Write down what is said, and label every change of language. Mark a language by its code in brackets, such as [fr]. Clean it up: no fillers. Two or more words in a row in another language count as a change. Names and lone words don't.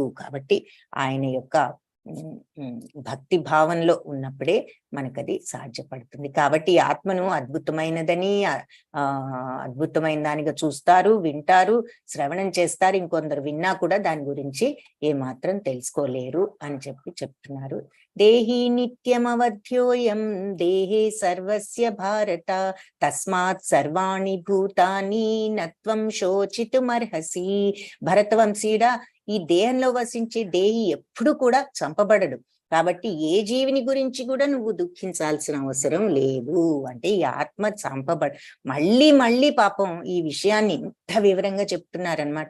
[te] కాబట్టి ఆయన యొక్క భక్తి భావంలో ఉన్నప్పుడే మనకది సాధ్యపడుతుంది. కాబట్టి ఆత్మను అద్భుతమైనదని అద్భుతమైన దానిగా చూస్తారు, వింటారు, శ్రవణం చేస్తారు. ఇంకొందరు విన్నా కూడా దాని గురించి ఏమాత్రం తెలుసుకోలేరు అని చెప్తున్నారు. [sa] దేహి నిత్యమవధ్యోయం దేహే సర్వస్య భారత తస్మాత్ సర్వాణి భూతాని నత్వం శోచితుమర్హసి. [te] భరతవంశీడా, ఈ దేహంలో వసించే దేహి ఎప్పుడు కూడా చంపబడడు. కాబట్టి ఏ జీవిని గురించి కూడా నువ్వు దుఃఖించాల్సిన అవసరం లేదు. అంటే ఈ ఆత్మ మళ్ళీ మళ్ళీ పాపం ఈ విషయాన్ని ఇంత వివరంగా చెప్తున్నారనమాట.